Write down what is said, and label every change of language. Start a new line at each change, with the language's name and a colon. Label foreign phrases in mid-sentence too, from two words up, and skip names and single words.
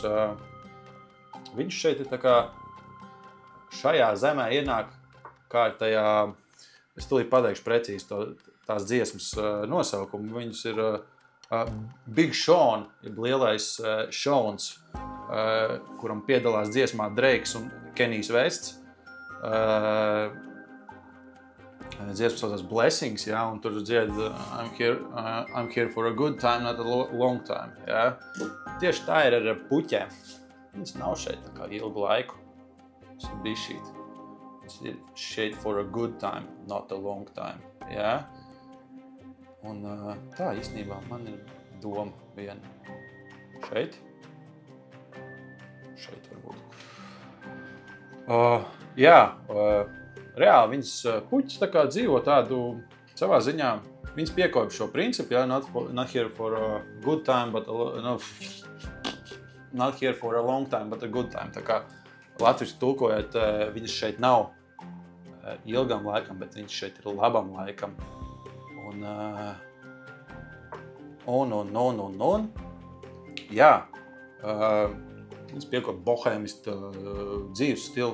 Latvian: Viņš šeit ir tā kā šajā zemē ienāk, kā ir tajā, es tūlīt pateikšu precīzi tās dziesmas nosaukumu. Viņus ir Big Sean, ir lielais Seans, kuram piedalās dziesmā Drakes un Kenijs Vests. Dziesmas saucās Blessings, ja, un tur dzied
English: I'm here for a good time, not a long time.
Latvian: Ja. Tieši tā ir ar puķēm. Viņas nav šeit tā kā ilgu laiku. Tas ir bišķīt. Tas ir šeit
English: for a good time, not a long time.
Latvian: Ja. Un tā īstenībā man ir doma viena. Šeit. Šeit varbūt. Reāli viņas puķis tā kā dzīvo tādu savā ziņā. Viņas piekopja šo principu, ja,
English: not here for a good time, but not here for a long time, but a good time.
Latvian: Tā kā latviski tulkojot, viņas šeit nav ilgam laikam, bet viņas šeit ir labam laikam. Un. Jā, viņas piekopja bohēmistu dzīves stilu.